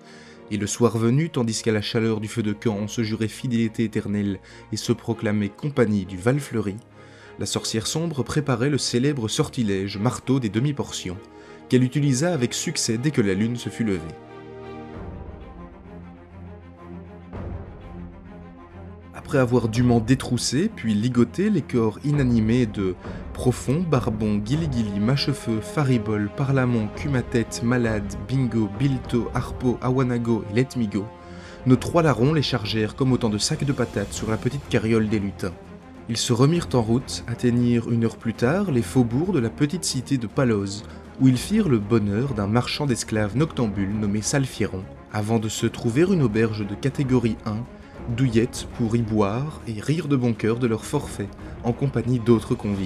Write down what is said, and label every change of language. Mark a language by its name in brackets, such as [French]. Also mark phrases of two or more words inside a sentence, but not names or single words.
[French] Et le soir venu, tandis qu'à la chaleur du feu de camp on se jurait fidélité éternelle et se proclamait compagnie du Val Fleuri, la sorcière sombre préparait le célèbre sortilège marteau des demi-portions, qu'elle utilisa avec succès dès que la lune se fut levée. Après avoir dûment détroussé puis ligoté les corps inanimés de Profond, Barbon, Gili-Gili, Mâchefeu, Faribol, Parlamon, Cumatet, Malade, Bingo, Bilto, Harpo, Awanago et Letmigo, nos 3 larrons les chargèrent comme autant de sacs de patates sur la petite carriole des lutins. Ils se remirent en route, atteignirent 1 heure plus tard les faubourgs de la petite cité de Paloz, où ils firent le bonheur d'un marchand d'esclaves noctambule nommé Salfiron, avant de se trouver une auberge de catégorie 1, douillette pour y boire et rire de bon cœur de leur forfait, en compagnie d'autres convives.